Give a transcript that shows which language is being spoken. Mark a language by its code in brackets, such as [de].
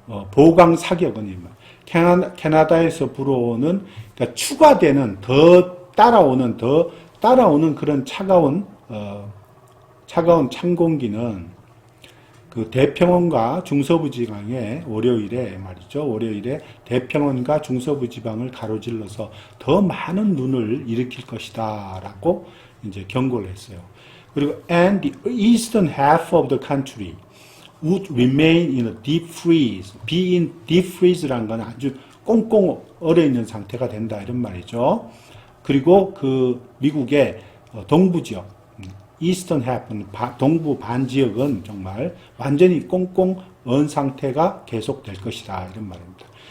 [ko] 보강 사격은 이런 말. 캐나다에서 불어오는 그러니까 추가되는 더 따라오는 그런 차가운 찬 공기는 그 대평원과 중서부 지방에 월요일에 대평원과 중서부 지방을 가로질러서 더 많은 눈을 일으킬 것이다라고 이제 경고를 했어요. 그리고 [en] and the eastern half of the country would remain in a deep freeze. be in deep freeze [ko] 라는 건 아주 꽁꽁 얼어 있는 상태가 된다 이런 말이죠. 그리고 그 미국의 동부 지역 이스턴 해프는 동부 반 지역은 정말 완전히 꽁꽁 언 상태가 계속될 것이다 이런 말입니다.